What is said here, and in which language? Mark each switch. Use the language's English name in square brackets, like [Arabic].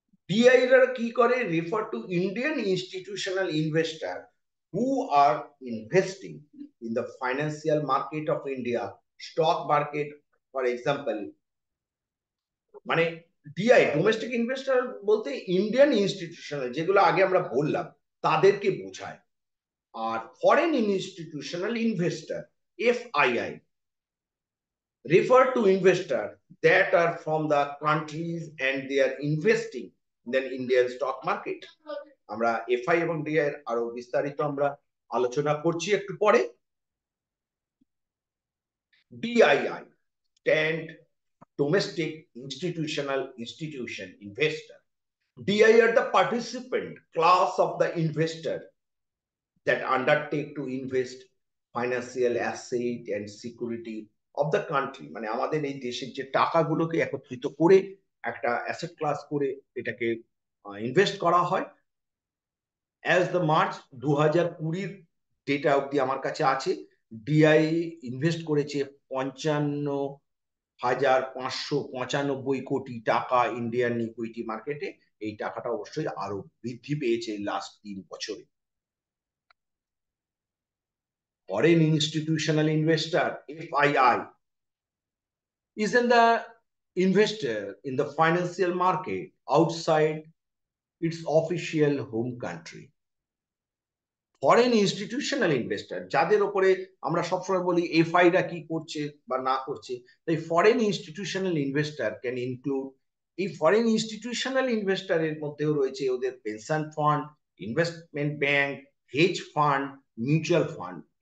[Bangla] ডিআইরা কি করে? [English] Refer to Indian institutional investor who are investing in the financial market of India, stock market for example. [Bangla] মানে DI domestic investor বলতে Indian institutional, যেগুলো আগে আমরা বললাম, তাদেরকে বোঝায়। [English] আর foreign institutional investor, FII, refer to investors that are from the countries and they are investing in the Indian stock market. [Bangla] আমরা FI এবং ডিআই এর আরো বিস্তারিত আমরা আলোচনা করছি একটু পরে। [English] DII stand domestic institutional institution investor. DI are the participant class of the investor that undertake to invest financial asset and security of the country। [Bangla] মানে আমাদের এই দেশের যে টাকাগুলোকে একত্রিত করে একটা অ্যাসেট ক্লাস করে এটাকে ইনভেস্ট করা হয়। [English] as the March 2020 data [Bangla] অব্দি আমার কাছে আছে, ডিআই ইনভেস্ট করেছে 55,595 কোটি টাকা ইন্ডিয়ান ইকুইটি মার্কেটে। এই টাকাটা অবশ্যই আরো বৃদ্ধি পেয়েছে লাস্ট 3 বছরে। [English] Foreign institutional investor, FII, is in the investor in the financial market outside its official home country। [Bangla] Foreign institutional investor, যাদের ওপরে আমরা সবসময় বলি এফআইরা কি করছে বা না করছে, তাই foreign institutional investor can include, এই ফরেন ইনস্টিটিউশনাল ইনভেস্টরের মধ্যেও রয়েছে ওদের pension fund, investment bank, hedge fund, mutual fund.